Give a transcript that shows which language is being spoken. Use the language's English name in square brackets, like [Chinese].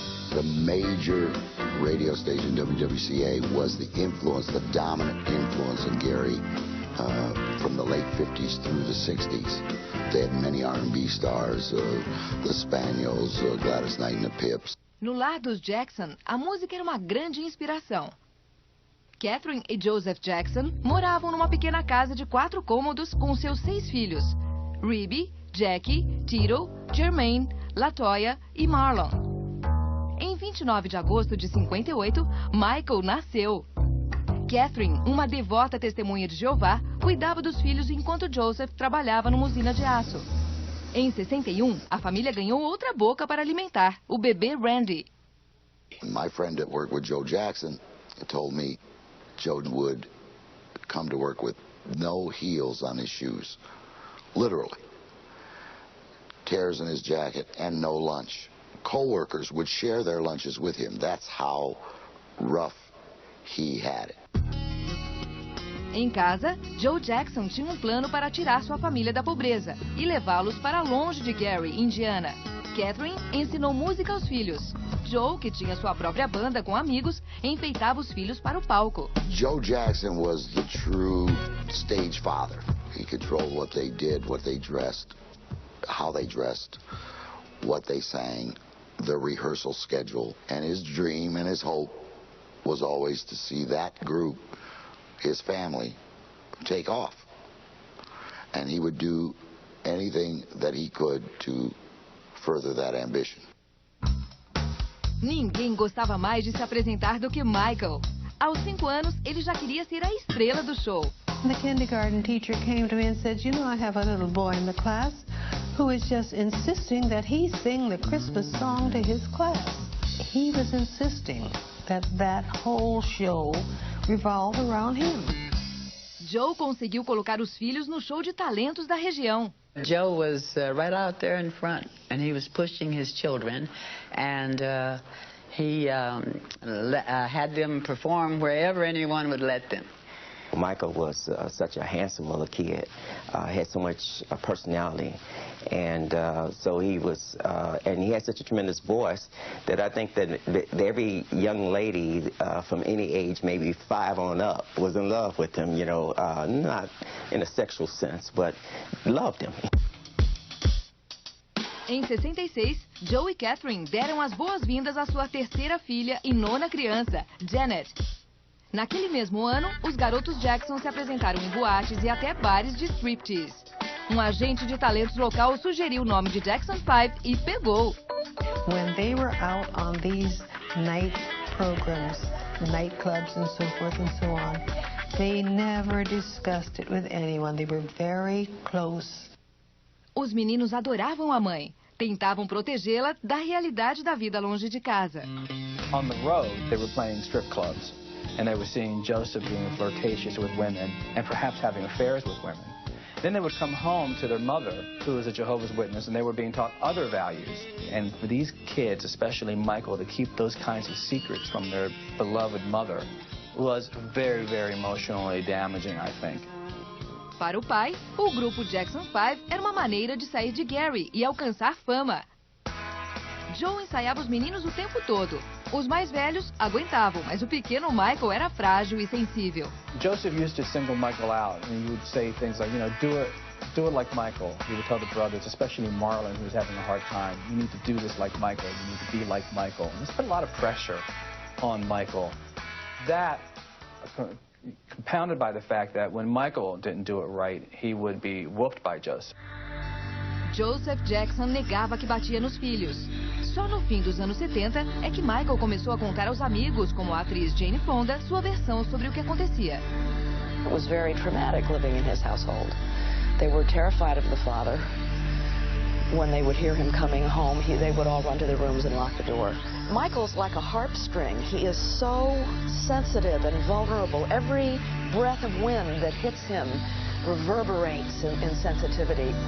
[English] The major radio station, WWCA, was the influence, the dominant influence in Gary from the late 50s through the 60s. They had many R&B stars, the Spaniels, Gladys Knight and the Pips. [Portuguese] No lar dos Jackson, a música era uma grande inspiração. Catherine e Joseph Jackson moravam numa pequena casa de 4 cômodos com seus 6 filhos: Rebe, Jackie, Tito, Jermaine, LaToya e Marlon. Em 29 de agosto de 58, Michael nasceu. Catherine, uma devota testemunha de Jeová, cuidava dos filhos enquanto Joseph trabalhava numa usina de aço. Em 61, a família ganhou outra boca para alimentar, o bebê Randy. [English] My friend that worked with Joe Jackson told me Joe would come to work with no heels on his shoes, literally. Tears in his jacket and no lunch. Co-workers would share their lunches with him. That's how rough he had it. [Portuguese] Em casa, Joe Jackson tinha um plano para tirar sua família da pobreza e levá-los para longe de Gary, Indiana. Catherine ensinou música aos filhos. Joe, que tinha sua própria banda com amigos, enfeitava os filhos para o palco. [English] Joe Jackson was the true stage father. He controlled what they did, what they dressed, how they dressed, what they sang, the rehearsal schedule. And his dream and his hope was always to see that group, his family, take off. And he would do anything that he could to further that ambition. [Portuguese] Ninguém gostava mais de se apresentar do que Michael. Aos 5 anos, ele já queria ser a estrela do show. [English] The kindergarten teacher came to me and said, "You know, I have a little boy in the class who is just insisting that he sing the Christmas song to his class." He was insisting that that whole show revolved around him. [Portuguese] Joe conseguiu colocar os filhos no show de talentos da região. [English] Joe was right out there in front, and he was pushing his children, and he had them perform wherever anyone would let them. Michael was such a handsome little kid, had so much personality, and so he was, and he had such a tremendous voice that I think that every young lady from any age, maybe 5 on up, was in love with him, you know, not in a sexual sense, but loved him. [Portuguese] Em 66, Joe e Catherine deram as boas-vindas à sua terceira filha e 9ª criança, Janet. Naquele mesmo ano, os garotos Jackson se apresentaram em boates e até bares de striptease. Um agente de talentos local sugeriu o nome de Jackson 5 e pegou. [English] When they were out on these night programs, nightclubs and so forth and so on, they never discussed it with anyone. They were very close. [Portuguese] Os meninos adoravam a mãe. Tentavam protegê-la da realidade da vida longe de casa. [English] On the road, they were playing strip clubs. And they were seeing Joseph being flirtatious with women and perhaps having affairs with women. Then they would come home to their mother, who was a Jehovah's Witness, and they were being taught other values. And for these kids, especially Michael, to keep those kinds of secrets from their beloved mother was very, very emotionally damaging, I think. [Portuguese] Para o pai, o grupo Jackson 5 era uma maneira de sair de Gary e alcançar fama. Joe ensaiava os meninos o tempo todo. Os mais velhos aguentavam, mas o pequeno Michael era frágil e sensível. [English] Joseph used to single Michael out, and he would say things like, do it like Michael. He would tell the brothers, especially Marlon, who was having a hard time, you need to do this like Michael, you need to be like Michael. And this put a lot of pressure on Michael. That, compounded by the fact that when Michael didn't do it right, he would be whooped by Joseph. [Portuguese] Joseph Jackson negava que batia nos filhos. Só no fim dos anos 70 é que Michael começou a contar aos amigos, como a atriz Jane Fonda, sua versão sobre o que acontecia. [English] It was very traumatic living in his household. They were terrified of the father. When they would hear him coming home, they would all run to their rooms and lock the door. Michael's like a harp string. He is so sensitive and vulnerable. Every breath of wind that hits him reverberates in sensitivity.